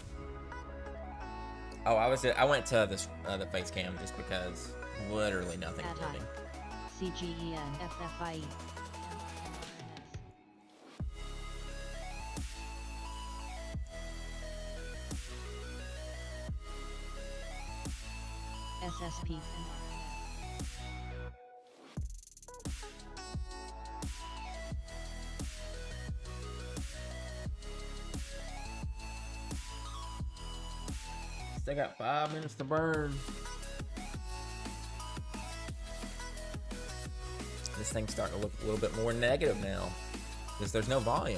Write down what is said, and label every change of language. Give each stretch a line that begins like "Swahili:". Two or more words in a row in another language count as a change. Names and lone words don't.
English: Oh, I went to this the face cam just because literally nothing is moving. CGEN FFIE. SSP. Still got 5 minutes to burn. This thing's starting to look a little bit more negative now because there's no volume.